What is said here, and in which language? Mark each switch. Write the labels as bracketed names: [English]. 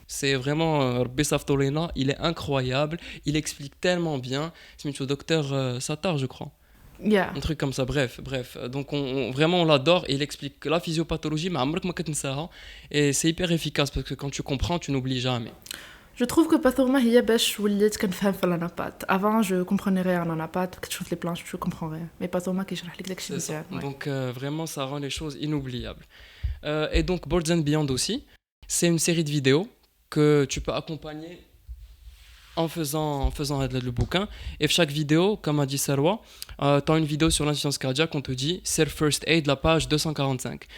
[French] C'est vraiment Rabbi Saftolina, il est incroyable. Il explique tellement bien. C'est le docteur Satar, je crois. [English] Yeah. [French] Un truc comme ça, bref. Donc vraiment on l'adore et il explique la physiopathologie, mais et c'est hyper efficace parce que quand tu comprends, tu n'oublies jamais. Je trouve que [Arabic] Pathoma هي باش وليت كنفهم في الانابات. [French] Avant je comprenais rien en anapat, [Arabic] كتشوف [French] les planches, je comprends rien. Mais [Arabic] Pathoma كيشرح لك داكشي مزيان. [French] Donc vraiment ça rend les choses inoubliables. Et donc Boards and Beyond aussi, c'est une série de vidéos que tu peux accompagner en faisant le bouquin. Et chaque vidéo, comme a dit Sarwa, tu as une vidéo sur l'insuffisance cardiaque, on te dit c'est le First Aid, la page 245.